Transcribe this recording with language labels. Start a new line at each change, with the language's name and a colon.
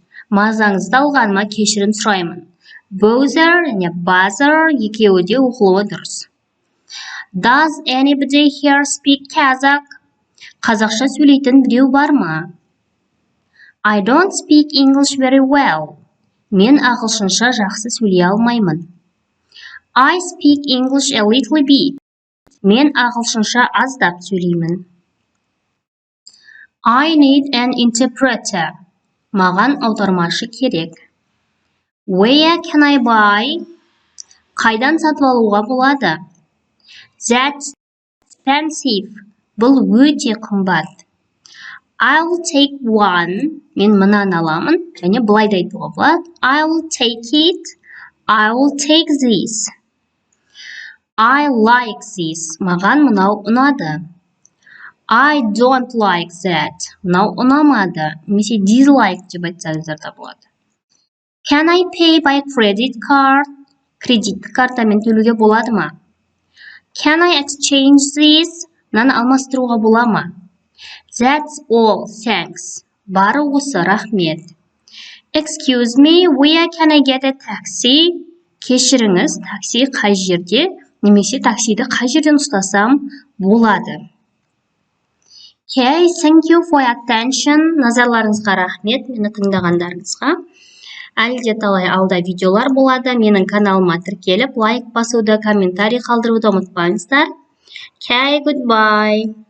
Kazakh: Мазаңызды алғаныма кешірім сұраймын. Bother және bother екеуі де оқылуы дұрыс.
English: Does anybody here speak Kazakh?
Kazakh: Қазақша сөйлейтін біреу бар ма?
English: I don't speak English very well.
Kazakh: Мен ағылшынша жақсы сөйлей алмаймын.
English: I speak English a little bit.
Kazakh: Мен ағылшынша аздап сөйлеймін.
English: I need an interpreter.
Kazakh: Маған аудармашы керек.
English: Where can I buy?
Kazakh: Қайдан сатып алуға болады?
English: That's expensive.
Kazakh: Бұл өте қымбат.
English: I'll take one.
Kazakh: Мен мынаны аламын. Және былай да айтуға болады.
English: I'll take it. I'll take this. I like this.
Kazakh: Маған мынау ұнады.
English: I don't like that.
Kazakh: Мынау ұнамады. Немесе dislike деп айтсаңыздар да болады.
English: Can I pay by credit card?
Kazakh: Кредиттік картамен төлеуге болады ма?
English: Can I exchange these?
Kazakh: Мынаны алмастыруға бола ма?
English: That's all, thanks.
Kazakh: Бары осы, рахмет.
English: Excuse me, where can I get a taxi?
Kazakh: Кешіріңіз, такси қай жерде, немесе таксиді қай жерден ұстасам болады.
English: Okay, thank you for your attention.
Kazakh: Назарларыңызға рахмет, мені тыңдағандарыңызға. Әлі де талай алда видеолар болады. Менің каналыма тіркеліп, лайк басуды, комментарий қалдыруды ұмытпаңыздар.
English: Okay, goodbye.